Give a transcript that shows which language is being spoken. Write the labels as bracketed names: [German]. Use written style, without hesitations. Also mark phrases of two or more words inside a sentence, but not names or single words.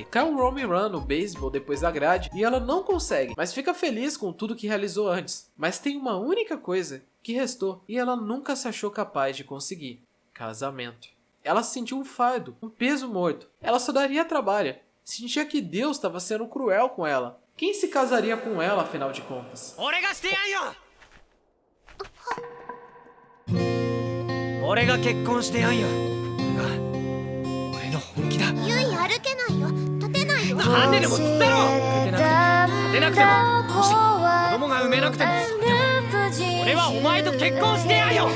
[Portuguese] Quer um [English] home run [Portuguese] no beisebol depois da grade, e ela não consegue, mas fica feliz com tudo que realizou antes. Mas tem uma única coisa que restou, e ela nunca se achou capaz de conseguir: casamento. Ela sentiu um fardo, um peso morto. Ela só daria trabalho. Sentia que Deus estava sendo cruel com ela. Quem se casaria com ela, afinal de contas? [Japanese] 俺が結婚してやんよ。これが俺の本気だ。ゆい歩けないよ、立てないよ。なんででもつったろ。歩けなくても立てなくても、もし子供が産めなくても、それでも俺はお前と結婚してやんよ。